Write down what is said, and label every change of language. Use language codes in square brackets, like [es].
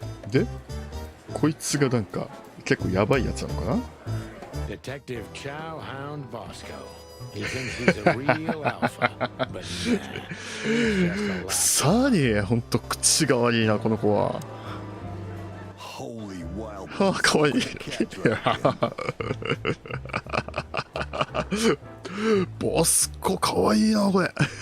[ja] で、こいつがなんか結構やばいやつなのかな。 [en] Detective Chow Hound Bosco. He thinks he's a real alpha, but nah, he's just a lap. [ja] さにほんと口が悪いなこの子は。 [en] Holy wild. [ja] はあ、かわいい。ボスコかわいいなこれ。